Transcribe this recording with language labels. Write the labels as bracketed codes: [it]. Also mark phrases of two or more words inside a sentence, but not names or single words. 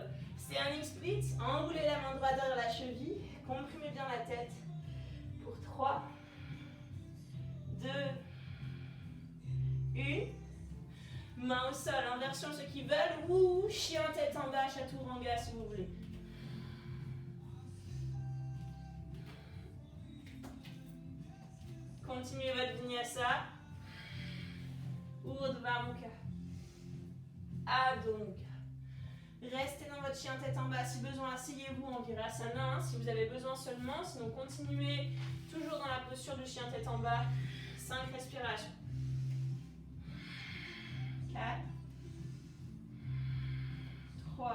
[en] Standing split, [fr] enroulez la main droite derrière la cheville, comprimez bien la tête pour 3, 2, 1. Main au sol, inversion ceux qui veulent, ou chien tête en bas, chaturanga si vous voulez. Continuez votre vinyasa. [sa] Urdhva Mukha. Adho Mukha. [fr] Restez dans votre chien tête en bas. Si besoin, asseyez-vous en Virasana. Si vous avez besoin seulement. Sinon, continuez toujours dans la posture du chien tête en bas. 5 respirations. 4. 3.